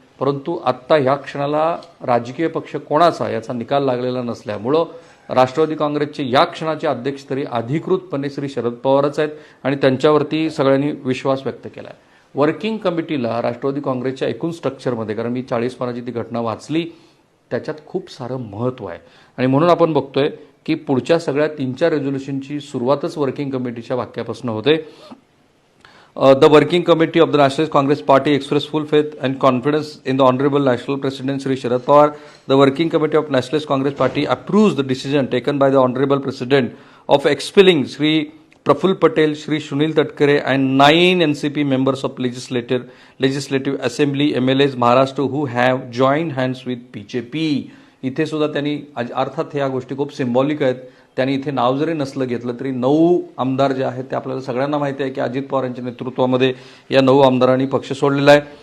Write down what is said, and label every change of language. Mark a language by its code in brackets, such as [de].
[mr] परंतु आत्ता ह्या क्षणाला राजकीय पक्ष कोणाचा याचा निकाल लागलेला नसल्यामुळं राष्ट्रवादी काँग्रेसचे या क्षणाचे अध्यक्ष तरी अधिकृतपणे श्री शरद पवारच आहेत आणि त्यांच्यावरती सगळ्यांनी विश्वास व्यक्त केला आहे. वर्किंग कमिटीला राष्ट्रवादी काँग्रेसच्या एकूण स्ट्रक्चरमध्ये, कारण मी 40 पानाची ती घटना वाचली, त्याच्यात खूप सारं महत्त्व आहे. आणि म्हणून आपण बघतोय की पुढच्या सगळ्या 3-4 रेझोल्युशनची सुरुवातच वर्किंग कमिटीच्या वाक्यापासून होते. [en] The working committee of the Nationalist Congress Party expressed full faith and confidence in the Honorable National President Shri Sharad Pawar. The working committee of Nationalist Congress Party approves the decision taken by the Honorable President of expelling Shri Praful Patel, Shri Sunil Tatkare and 9 NCP members of Legislative Assembly MLAs Maharashtra who have joined hands with BJP. [mr] इथे सुद्धा त्यांनी, अर्थात ह्या गोष्टी खूप symbolic आहेत, त्यांनी इथे नाव जरी नसलं घेतलं तरी 9 आमदार जे आहेत ते आपल्याला सगळ्यांना माहिती आहे की अजित पवार यांच्या नेतृत्वामध्ये या 9 आमदारांनी पक्ष सोडलेला आहे.